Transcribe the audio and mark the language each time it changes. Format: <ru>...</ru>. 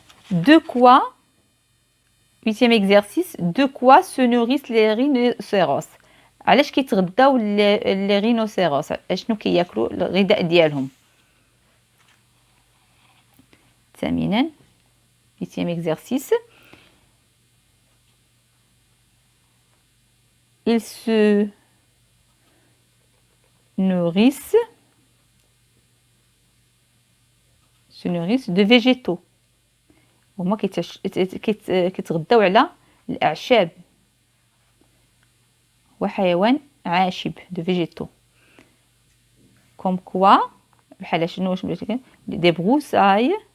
<fr>De quoi, huitième exercice, de quoi se nourrissent les rhinocéros.</fr> <ar>علاش كيتغداو les rhinocéros اشنو كياكلوا الغذاء ديالهم. ثامنا</ar> <fr>huitième exercice. Ils se nourrissent de végétaux.</fr> <ar>هما كيتغداو على الأعشاب. هو حيوان عاشب</ar> <fr>de végétaux. Comme quoi</fr> <ar>بحال شنو واش</ar> <fr>des broussailles</fr>